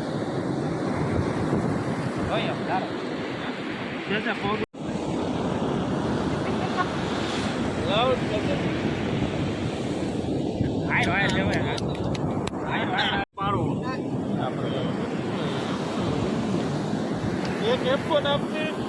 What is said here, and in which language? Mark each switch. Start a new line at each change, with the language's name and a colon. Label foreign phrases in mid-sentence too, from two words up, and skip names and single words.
Spanish: Oye, claro. Ya se fue. Ay, no, ay, ay, paro.
Hindi: ये क्या फोन आपने?